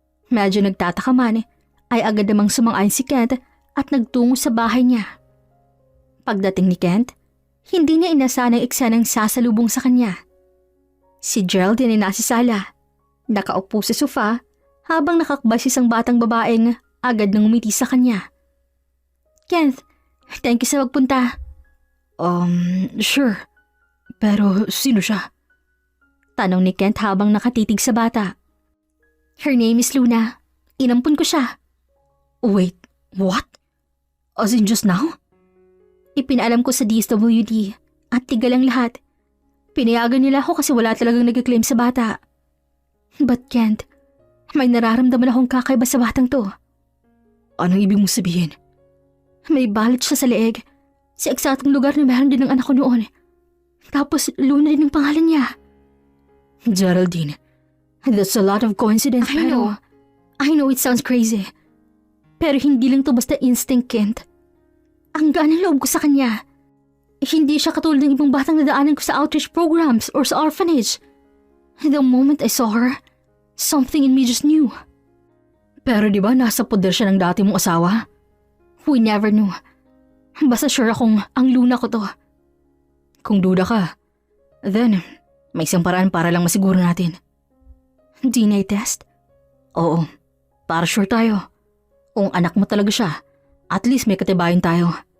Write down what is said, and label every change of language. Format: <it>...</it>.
<tl>Medyo nagtataka man ay agad namang sumang-ayon si Kent at nagtungo sa bahay niya. Pagdating ni Kent, hindi niya inasahan ang eksenang sasalubong sa kanya. Si Geraldine ay nasa sala, nakaupo sa sofa habang nakakbay si isang batang babaeng agad nang umiti sa kanya. Kent,</tl> <en>thank you</en> <tl>sa pagpunta. Sure. Pero sino siya? Tanong ni Kent habang nakatitig sa bata.</tl> <en>Her name is Luna.</en> <tl>Inampun ko siya.</tl> <en>Wait, what? As in just now?</en> <tl>Ipinaalam ko sa DSWD at tigal ang lahat. Pinayagan nila ako kasi wala talagang nag-claim sa bata. But Kent, may nararamdaman akong kakaiba sa batang to. Anong ibig mong sabihin? May balat siya sa leeg. Sa eksaktong lugar na meron din ng anak ko noon. Tapos Luna din ang pangalan niya.</tl> <en>Geraldine, that's a lot of coincidence. I know it sounds crazy.</en> <tl>Pero hindi lang to basta instinct, Kent. Ang gaan ng loob ko sa kanya. Hindi siya katulad ng ibang batang nadaanan ko sa outreach programs or sa orphanage.</tl> <en>The moment I saw her, something in me just knew.</en> <tl>Pero di ba nasa poder siya ng dati mong asawa?</tl> <en>We never knew.</en> <tl>Basta sure akong ang Luna ko to. Kung duda ka, then may isang paraan para lang masiguro natin. DNA test? Oo, para sure tayo. Kung anak mo talaga siya, at least may katibayan tayo.</tl>